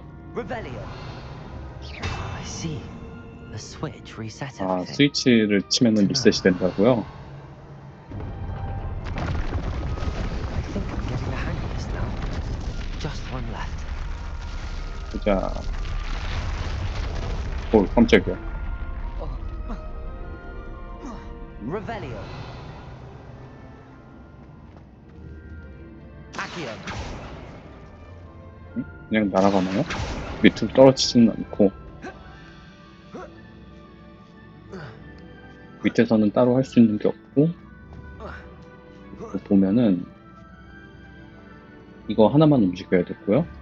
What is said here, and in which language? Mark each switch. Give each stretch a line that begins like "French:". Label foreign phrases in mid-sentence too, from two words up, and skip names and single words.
Korean: Revelio.
English: I see. The switch reset
Korean: 아,
English: everything.
Korean: 스위치를 치면은 리셋이 된다고요?
English: I think I'm getting the hang of this now. Just one left.
Korean: 보자. 오, 깜짝이야. Revelio. Accio. 그냥 날아가나요? 밑으로 떨어지지는 않고 밑에서는 따로 할 수 있는 게 없고 보면은 이거 하나만 움직여야 됐고요.